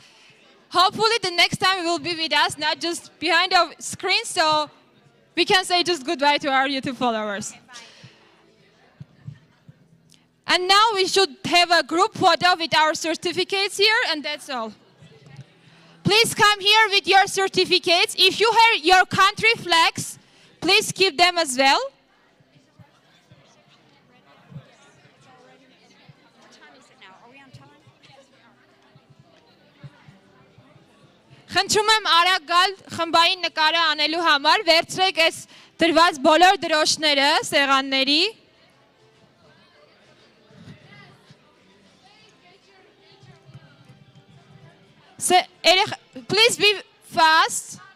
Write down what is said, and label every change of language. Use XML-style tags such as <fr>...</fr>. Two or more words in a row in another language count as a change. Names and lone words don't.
<en>Hopefully the next time you will be with us, not just behind the screen, so we can say just goodbye to our YouTube followers. And now we should have a group photo with our certificates here, and that's all. Please come here with your certificates. If you have your country flags, please keep them as well.</en> <hy>Խնդրում եմ արագ գալ խմբային նկարը անելու համար, վերցրեք այս դրված բոլոր դրոշները սեղանների։</hy> <en>Please be fast.</en>